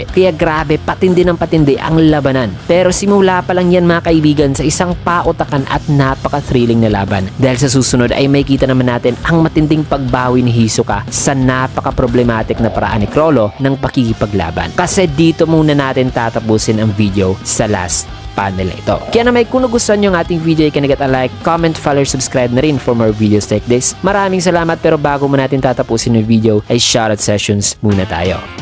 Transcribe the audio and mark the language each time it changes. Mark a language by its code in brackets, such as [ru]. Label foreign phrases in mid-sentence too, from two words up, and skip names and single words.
[tl] Kaya grabe, patindi ng patindi ang labanan. Pero simula pa lang yan mga kaibigan sa isang pautakan at napaka-thrilling na laban. Dahil sa susunod ay may kita naman natin ang matinding pagbawi ni Hisoka sa napaka-problematic na paraan ni Chrollo ng pakikipaglaban. Kasi dito muna natin tatapusin ang video sa [en] last panel [tl] ito. Kaya naman kung nagustuhan nyo ang ating video ay kanagat a [en] like, comment, follow, subscribe [tl] na rin [en] for more videos like this. [tl] Maraming salamat, pero bago mo natin tatapusin yung video ay [en] shoutout sessions [tl] muna tayo.